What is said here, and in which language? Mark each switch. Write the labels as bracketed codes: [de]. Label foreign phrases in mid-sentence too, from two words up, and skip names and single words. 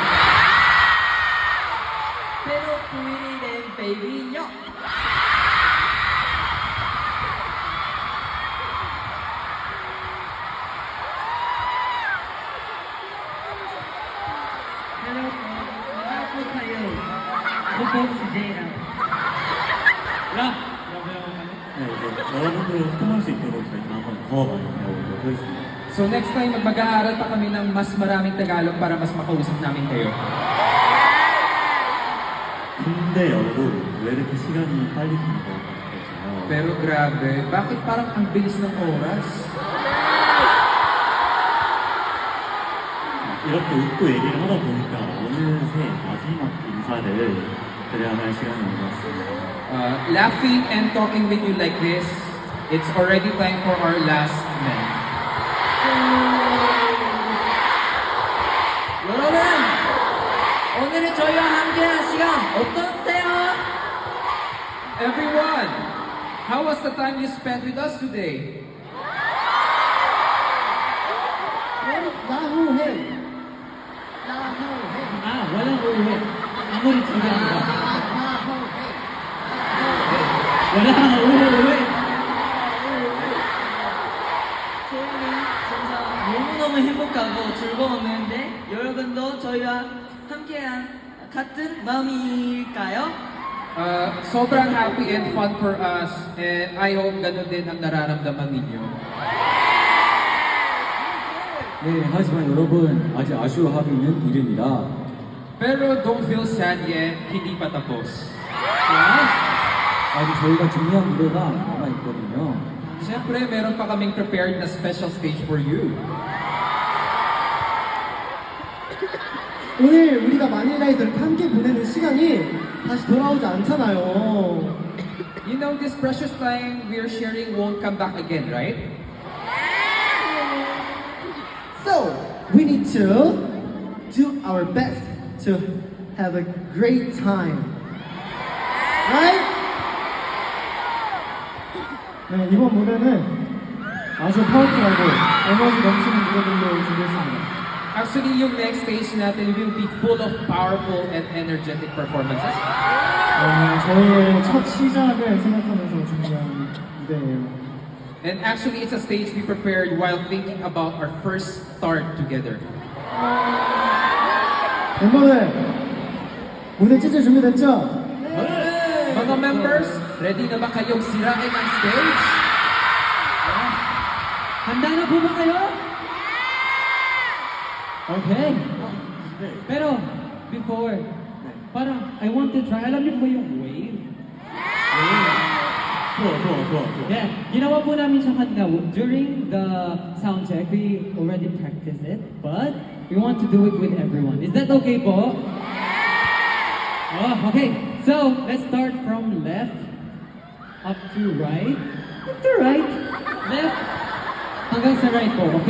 [tl] Pero pumili din baby nyo. Hello po, mahal po kayo. Ako po si Jayra. [ko] 네, 이제 여러분들 소통할 수 있도록 저희가 한번 더 많이 배워보도록 하겠습니다. [en] So next time, [tl] mag-aaral pa kami ng mas maraming Tagalog para mas makausap namin kayo. [ko] 근데 여러분, 왜 이렇게 시간이 빨리 가는 것 같아요? [tl] Pero grabe, bakit parang ang bilis ng oras? [ko] 이렇게 웃고 얘기를 하다 보니까 어느새 마지막 인사를 드려야 할 시간이 온 것 같습니다. [en] Laughing and talking with you like this, it's already time for our last night. [ko] 여러분, 오늘은 저희와 함께한 시간 어떠세요? [en] Everyone, how was the time you spent with us today? 나후해. 나후해. 아, [tl] walang uwi. [ko] 아무리 즐겨도 [tl] wala uwi. [ko] 저희는 진짜 너무너무 행복하고 즐거웠는데 여러분도 저희와 함께한 같은 마음일까요? [en] Sobrang happy and fun for us, and I hope [tl] ganun din ang nararamdaman ninyo. [ko] 네, 하지만 여러분 아직 아쉬워하고 있는 일입니다. [en] Pero don't feel sad yet, [tl] hindi pa tapos. [ko] 아직 저희가 준비한 무대가 남아 있거든요. [tl] Siyempre, meron pa kaming prepared na [en] special stage for you. [ko] 오늘 우리가 마닐라에서 이렇게 함께 보내는 시간이 다시 돌아오지 않잖아요. [en] You know, this precious time we are sharing won't come back again, right? So, we need to do our best to have a great time. Right? [ko] 네, 이번 무대는 아주 파워풀하고 에너지 넘치는 무대들로 준비했습니다. [en] Actually, yung next stage natin will be full of powerful and energetic performances. [ko] 저희의 첫 시작을 생각하면서 준비한 무대예요. [en] And actually, it's a stage we prepared while thinking about our first start together. [ko] 멤버들, 무대 찢을 준비됐죠? [tl] Mga members, ready na ba kayong sirain ang stage? Handa na po ba kayo? Okay. Pero, before, parang, [en] I want to try. [tl] Alam niyo ba yung wave? [ko] 좋아. [tl] Yeah, ginawa po namin siya kanina. [en] During the sound check, we already practiced it, but we want to do it with everyone. Is that okay po? Oh, okay. So, let's start from left up to right. Up to right. [tl] Left hanggang sa right po, okay?